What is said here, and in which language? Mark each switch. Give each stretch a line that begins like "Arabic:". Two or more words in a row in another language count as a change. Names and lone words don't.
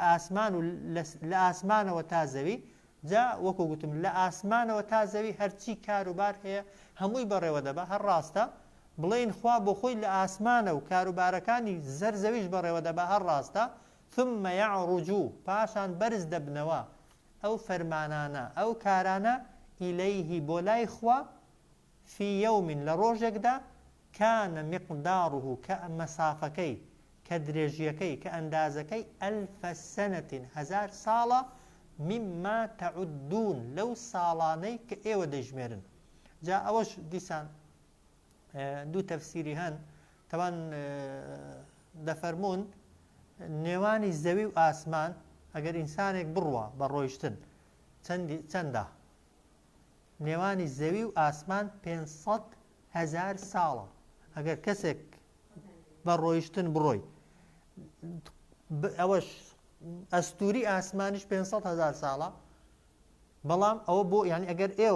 Central Kurdish: ئاسمان و لە ئاسمانەوە تا زەوی جا وەکو گوتم لە ئاسمانەوە تا زەوی هەرچی کاروبار هەیە هەمووی بەڕێوە دەبا هەر ڕاستە بڵێن خوا بۆ خۆی لە ئاسمانە و کاروبارەکانی زەرزەویش بەڕێوە دەبا هەر ڕاستە
Arabic: ثم يعرج
Central Kurdish: پاشان بەرز دەبنەوە ئەو فەرمانانە ئەو کارانە ئیلەیه بۆ لای خوا
Arabic: في يوم
Central Kurdish: لە ڕۆژێکدا
Arabic: كان مقداره
Central Kurdish: کە مەسافەکەی کە درێژیەکەی کە ئەندازەکەی
Arabic: ألف سنة
Central Kurdish: 1000 ساڵە
Arabic: مما تعدون
Central Kurdish: لەو ساڵانەی کە ئێوە دەژمێرن جا ئەوەش دیسان دوو تەفسیری هەن تەوان دەفەرمون نێوانی زەوی و ئاسمان ئەگەر ئینسانێک بڕوە بە ڕۆیشتن چەندە نێوانی زەوی و ئاسمان 500,000 ساڵە ئەگەر کەسێک بە ڕۆیشتن بڕۆی ئەوەش ئەستوری ئاسمانیش 500,000 ساڵە بەڵام ئەوە بۆ یعنی ئەگەر